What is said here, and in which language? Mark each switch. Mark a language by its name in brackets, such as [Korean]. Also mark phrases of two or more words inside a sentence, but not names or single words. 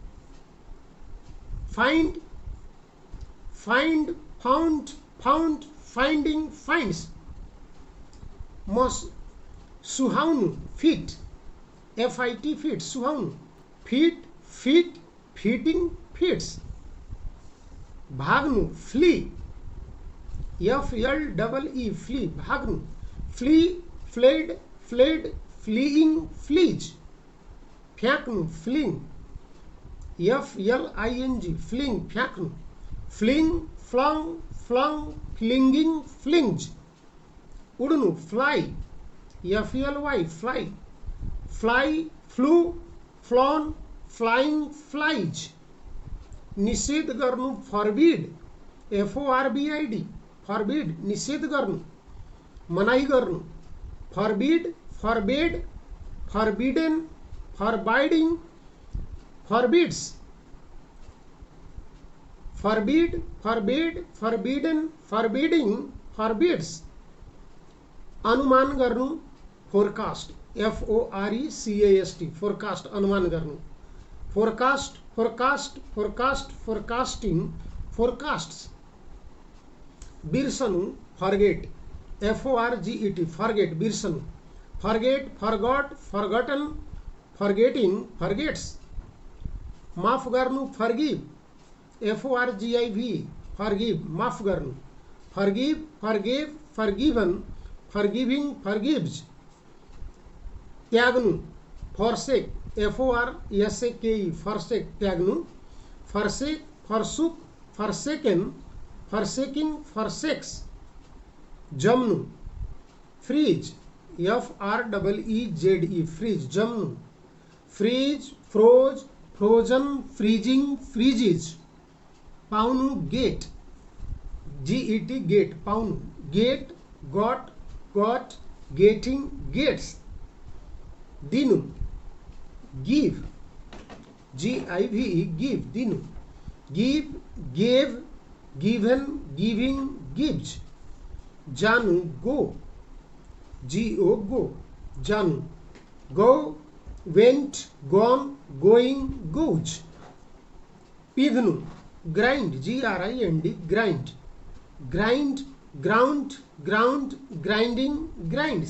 [English] find find found found finding finds सुहाउनु fit FIT fit सुहाउनु fit fit fitting fits भाग्नु flee FLEE flee भाग्नु flee fled fled fleeing flees फ्याँक्नु fling FLING fling फ्याँक्नु fling flung flung flinging flings उड्नु fly FLY fly fly flew flown flying flies [Nepali] निषेध गर्नु [English] forbid FORBID forbid [Nepali] निषेध गर्नु मनाई गर्नु, [English] forbid, forbade, forbidden, forbidding, forbids, forbid, forbade, forbidden, forbidding, forbids. [Nepali] अनुमान गर्नु, [English] forecast, FORECAST, forecast, [Nepali] अनुमान गर्नु, [English] forecast, forecast, forecast, forecasting, forecasts. बिर्सनु, forget, FORGET, forget, बिर्सनु, forget, forgot, forgotten, forgetting, forgets। [Nepali] माफ गर्नु, [English] forgive, FORGIV, forgive, [Nepali] माफ गर्नु, [English] forgive, forgave, forgiven, forgiving, forgives. त्याग्नु, forsake, FORSAKE, forsake, त्याग्नु, forsake, forsook, forsaken, forsaking, forsakes। जम्नु, freeze, FREEZE, freeze, जम्नु, freeze, froze, frozen, freezing, freezes। पाउनु, get, GET, get, पाउनु, get, got, got, getting, gets। [Nepali] दिनु, [English] give, GIVE, give, दिनु, give, gave, given, giving, gives. जानु, go, GO, go, जानु, go, went, gone, going, goes। पिध्नु, grind, GRIND, grind, grind, ground, ground, grinding, grinds।